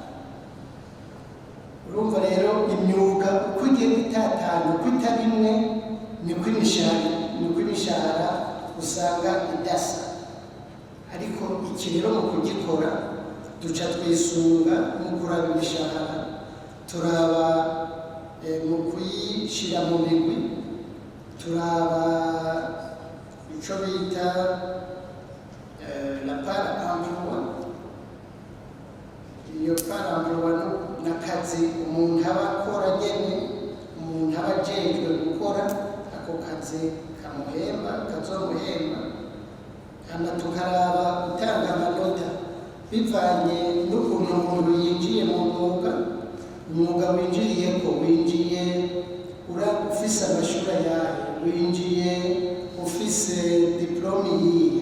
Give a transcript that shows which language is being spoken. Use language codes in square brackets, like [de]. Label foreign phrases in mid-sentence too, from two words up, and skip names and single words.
[rn] Urumva rero imyuga uko igenda itatana uko itari imwe niko imishahara usanga idasa. Ariko iki rero mu kugikora duca twisunga mu kuraba imishahara, turaba mu kuyishyira mu migwi, turaba icyo bita [fr] la part emploi. [rn] Iyo [fr] part emploi [rn] n'akazi umuntu aba akora nyene, umuntu aba ajejwe gukora ako kazi kamuhemba, kazomuhemba. Hama tukaraba gutanga amanota bivanye n'ukuntu umuntu yinjiye mu umwuga winjiriyeko, winjiye ufise amashuri ayahe, winjiye ufise diplome yihe.